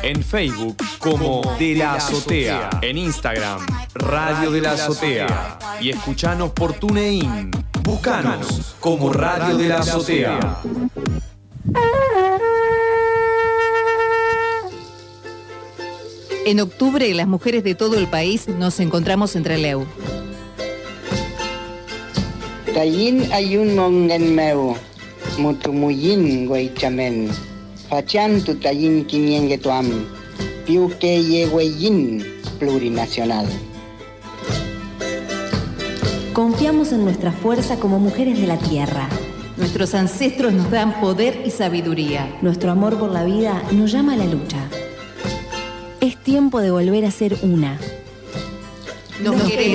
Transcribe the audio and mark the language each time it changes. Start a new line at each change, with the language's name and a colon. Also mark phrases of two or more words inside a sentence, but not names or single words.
Spanish: En Facebook como De la Azotea. En Instagram, Radio de la Azotea. Y escuchanos por TuneIn. Buscanos como Radio de la Azotea. En octubre, las mujeres de todo el país nos encontramos en Trelew.
Mapuche: Tayin ayun mongan meu, mutumuyin guaychamen, fachan tu tayin quinienguetuam, piuque yeguayin plurinacional.
Spanish: Confiamos en nuestra fuerza como mujeres de la tierra. Nuestros ancestros nos dan poder y sabiduría. Nuestro amor por la vida nos llama a la lucha. Es tiempo de volver a ser una.